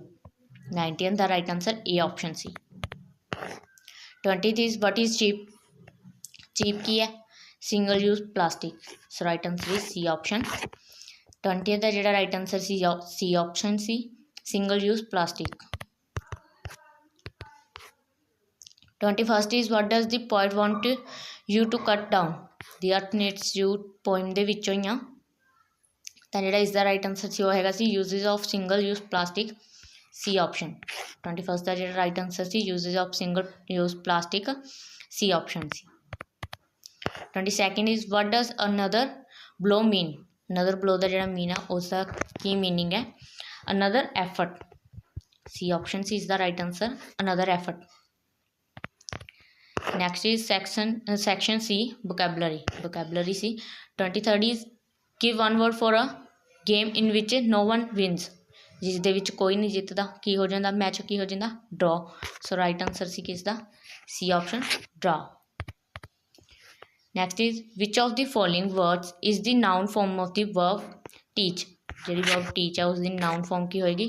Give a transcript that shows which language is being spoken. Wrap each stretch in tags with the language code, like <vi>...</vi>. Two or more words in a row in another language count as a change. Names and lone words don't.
<en>19th ਦਾ right answer ਇਹ ਆਪਸ਼ਨ ਸੀ। 20th is what is cheap. ਚੀਪ</en> <pa>ਕੀ ਹੈ?</pa> <en>single use plastic. so right answer is C option. 20th</en> <pa>ਦਾ ਜਿਹੜਾ</pa> <en>right answer ਸੀ C option ਸੀ, single use plastic. 21st is what does the poet want you to cut down?</en> <pa>The earth needs you poem ਦੇ ਵਿੱਚੋਂ ਹੀ ਆ, ਤਾਂ ਜਿਹੜਾ ਇਸ ਦਾ</pa> <en>right answer</en> <pa>ਸੀ ਉਹ ਹੈਗਾ ਸੀ</pa> <en>uses of single use plastic, C option. 21st</en> <pa>ਦਾ ਜਿਹੜਾ</pa> <en>right answer ਸੀ uses of single use plastic, C option ਸੀ। 22nd is what does another blow mean? another blow</en> <pa>ਦਾ ਜਿਹੜਾ ਮੀਨ ਆ ਉਸ ਦਾ ਕੀ ਮੀਨਿੰਗ ਹੈ?</pa> <en>another effort, ਸੀ ਆਪਸ਼ਨ ਸੀ ਇਸ ਦਾ right answer, another effort। Next is section C, vocabulary। vocabulary C। 23rd is give one word for a game in which no one wins।</en> <pa>ਜਿਸ ਦੇ ਵਿੱਚ ਕੋਈ ਨਹੀਂ ਜਿੱਤਦਾ, ਕੀ ਹੋ ਜਾਂਦਾ? ਮੈਚ ਕੀ ਹੋ ਜਾਂਦਾ? ਡਰਾ।</pa> <en>so right answer</en> <pa>ਸੀ ਕਿਸ ਦਾ? ਸੀ ਆਪਸ਼ਨ, ਡਰਾ।</pa> <en>next is which of the following words is the noun form of the verb teach.</en> <pa>ਜਿਹੜੀ</pa> <en>verb teach</en> <pa>ਆ ਉਸ ਦੀ</pa> <en>noun form</en> <pa>ਕੀ ਹੋਏਗੀ?</pa>